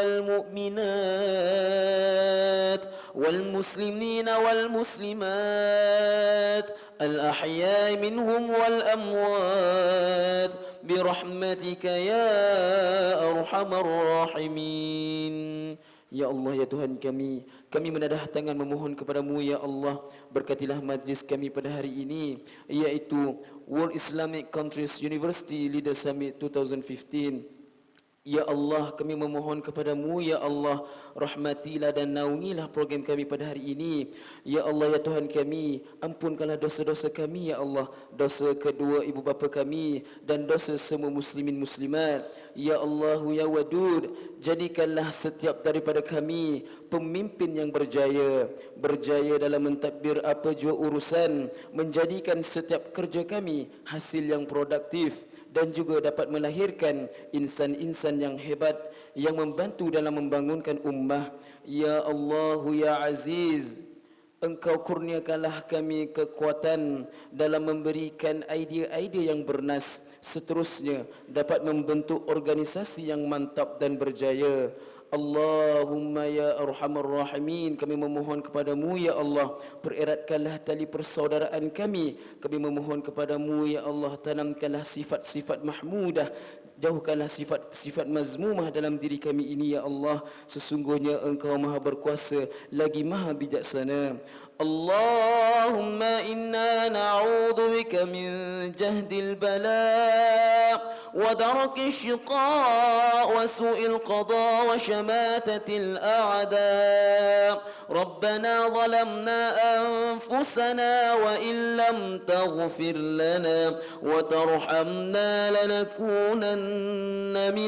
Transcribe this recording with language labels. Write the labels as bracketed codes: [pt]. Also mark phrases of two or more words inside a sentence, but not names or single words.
[ar] والمؤمنات والمسلمين والمسلمات الأحياء منهم والأموات برحمتك يا أرحم الراحمين. يا الله, [ms] ya Tuhan kami menadah tangan memohon kepadamu, [ar] يا الله, [ms] berkatilah majlis kami pada hari ini, iaitu World Islamic Countries University Leaders Summit 2015. [ar] يا الله, [ms] kami memohon kepadamu, [ar] يا الله, [ms] rahmatilah dan naungilah program kami pada hari ini. [ar] يا الله, [ms] ya Tuhan kami, ampunkanlah dosa-dosa kami, [ar] يا الله, [ms] dosa kedua ibu bapa kami dan dosa semua muslimin muslimat. [ar] يا الله، يا ودود, [ms] jadikanlah setiap daripada kami pemimpin yang berjaya dalam mentadbir apa jua urusan, menjadikan setiap kerja kami hasil yang produktif dan juga dapat melahirkan insan-insan yang hebat yang membantu dalam membangunkan ummah. [ar] يا الله، يا عزيز, [ms] Engkau kurniakanlah kami kekuatan dalam memberikan idea-idea yang bernas, seterusnya dapat membentuk organisasi yang mantap dan berjaya. [ar] اللهم يا أرحم الراحمين, [ms] kami memohon kepadamu, [ar] يا الله, [ms] pereratkanlah tali persaudaraan kami. Kami memohon kepadamu, [ar] يا الله, [ms] tanamkanlah sifat-sifat mahmudah, jauhkanlah sifat-sifat mazmumah dalam diri kami ini, [ar] يا الله. [ms] Sesungguhnya Engkau maha berkuasa lagi maha bijaksana. [ar] اللهم إنا نعوذ بك من جهد البلاء ودرك الشقاء وسوء القضاء وشماتة الأعداء' ربنا ظلمنا أنفسنا وإن لم تغفر لنا وترحمنا لنكونن